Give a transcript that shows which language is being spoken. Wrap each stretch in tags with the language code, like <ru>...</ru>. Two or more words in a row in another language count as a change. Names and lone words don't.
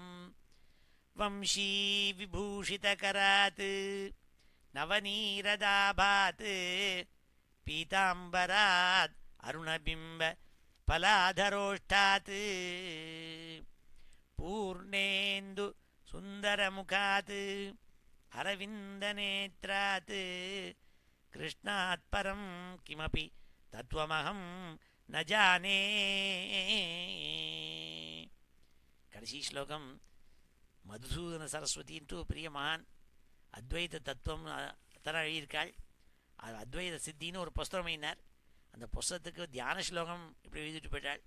<sa>वंशीविभूषितकरात् नवनीरदाभात् पीताम्बरात् अरुणबिम्ब फलाधरोष्ठात् पूर्णेन्दु सुन्दरमुखात् अरविन्दनेत्रात् कृष्णात् परं किमपि तत्त्वमहं न जाने.</sa> <ta>கடைசி ஸ்லோகம் மதுசூதன சரஸ்வதின்ட்டு பெரிய மகான் அத்வைத தத்துவம் அத்தனை எழுதியிருக்காள். அது அத்வைத சித்தின்னு ஒரு புஸ்தகம் எழுதினார். அந்த புஸ்தகத்துக்கு தியான ஸ்லோகம் இப்படி எழுதிட்டு போயிட்டாள்.</ta>